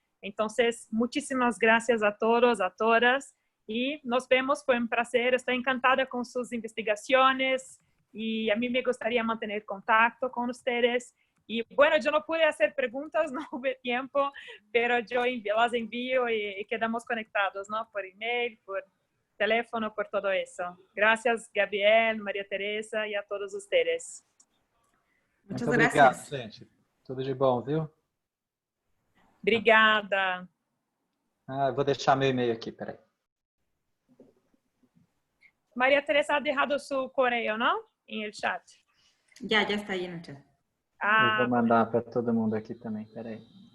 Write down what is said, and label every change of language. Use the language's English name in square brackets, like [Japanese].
[Spanish] Entonces, muchísimas gracias a todos, a todas, y nos vemos, fue un placer, estoy encantada con sus investigaciones, y a mí me gustaría mantener contacto con ustedes. Y bueno, yo no pude hacer preguntas, no hubo tiempo, pero yo las envío y quedamos conectados, ¿no? Por email, por teléfono, por todo eso. [Portuguese] Gracias, Gabriel, Maria Teresa e a todos vocês. [Spanish] Muchas [Portuguese] Muito [Spanish] gracias. [Portuguese] obrigado, gente. Tudo de bom, viu? Obrigada. Ah, eu vou deixar meu e-mail aqui, peraí. [Spanish] Maria Teresa ha dejado su correo, ¿no? En el chat. Ya está ahí en el chat. [Portuguese] Eu vou mandar para todo mundo aqui também, peraí.